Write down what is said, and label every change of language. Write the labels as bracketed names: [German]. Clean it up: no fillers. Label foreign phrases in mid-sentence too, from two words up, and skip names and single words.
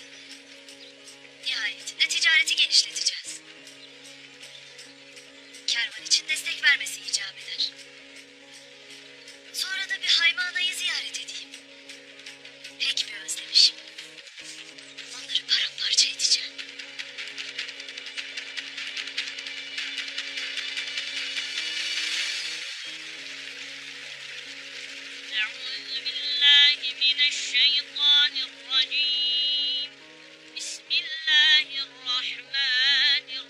[Turkish] Nihayetinde ticareti genişleteceğiz. Kervan için destek vermesi icap eder. Sonra da bir Haymana'yı ziyaret edeyim. Pek bir özlemişim. Onları paramparça edeceğim. [Arabic] أعوذ بالله من الشيطان الرجيم بسم الله الرحمن